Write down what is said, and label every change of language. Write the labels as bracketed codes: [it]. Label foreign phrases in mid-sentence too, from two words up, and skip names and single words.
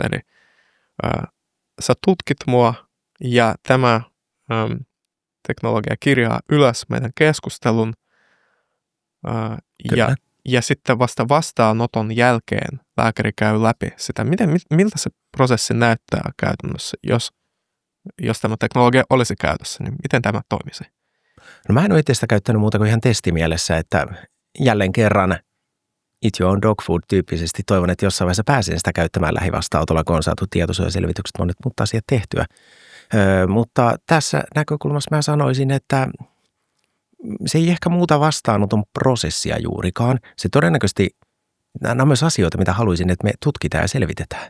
[fi] Eli sä tutkit mua ja tämä teknologia kirjaa ylös meidän keskustelun ja sitten vasta vastaanoton jälkeen lääkäri käy läpi sitä. Miltä se prosessi näyttää käytännössä, jos tämä teknologia olisi käytössä, niin miten tämä toimisi? No mä en ole itse sitä käyttänyt muuta kuin ihan testimielessä, että jälleen kerran [en] eat your own dog food [fi] -tyyppisesti toivon, että jossain vaiheessa pääsen sitä käyttämään lähivastaanotolla, kun on saatu tietosuojaselvitykset, monet muut asiat tehtyä. Mutta tässä näkökulmassa mä sanoisin, että se ei ehkä muuta vastaanoton prosessia juurikaan. Se todennäköisesti, nämä on myös asioita, mitä haluaisin, että me tutkitaan ja selvitetään.